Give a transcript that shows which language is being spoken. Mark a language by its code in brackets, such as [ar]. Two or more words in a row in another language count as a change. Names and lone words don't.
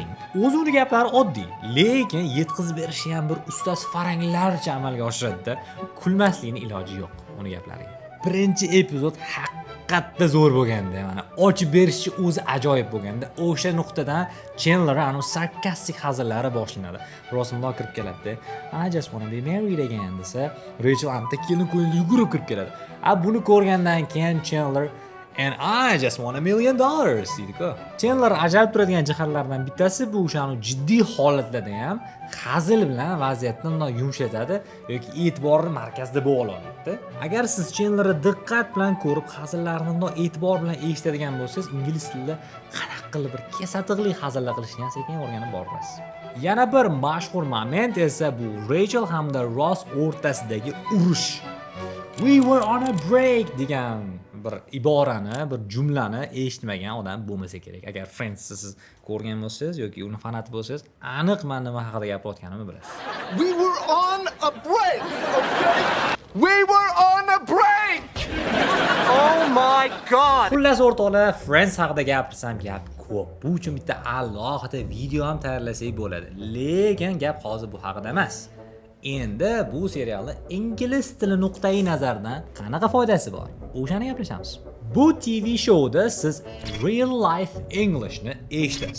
[uz] O'zining gaplari oddiy, lekin yetkazib berishi ham bir ustasi faranglarcha amalga oshiradi-da. Kulmaslikning iloji yo'q uning gaplariga. Birinchi epizod haqiqatda zo'r bo'lganda, mana ochib berishi o'zi ajoyib bo'lganda, o'sha nuqtadan Chandler anu sarkastik hazillari boshlanadi. Rossmlar kirib keladi. [en] I just wanna be married again [uz] desa, Rachel anta kelin qo'yinga yugurib kirib keladi. Buni ko'rgandan keyin Chandler [en] And I just want $1 million [uz] deydi-ku. Chandler ajalib turadigan jihatlardan bittasi bu o'shani jiddiy holatlarda ham hazil bilan vaziyatni undoq yumshatadi yoki e'tiborni markazida bo'lib oladi. Agar siz Chandlerni diqqat bilan ko'rib, hazillarini undoq e'tibor bilan eshitadigan bo'lsangiz, ingliz tilida qanaqa qilib bir kesatiqli hazillar qilishni ham sekin o'rganib borasiz. Yana bir mashhur moment esa bu Rachel hamda Ross o'rtasidagi urush. [en] We were on a break [uz] degan bir iborani, bir jumlani eshitmagan odam bo'lmasa kerak. Agar Friends siz ko'rgan bo'lsangiz yoki uni fanati bo'lsangiz, aniq men nima haqida gapirayotganimni bilasiz. [en] We were on a break, okay? We were on a break! Oh my god! [uz] Xullas o'rtoqlar, Friends haqida gapirsam gap ko'p. Bu uchun bitta alohida video ham tayyorlasak bo'ladi. Lekin gap hozir bu haqida emas. Endi bu serialni ingliz tili nuqtai nazaridan qanaqa foydasi bor? O'shani gaplashamiz. Bu TV shouda siz [en] real life Englishni [uz] eshitasiz.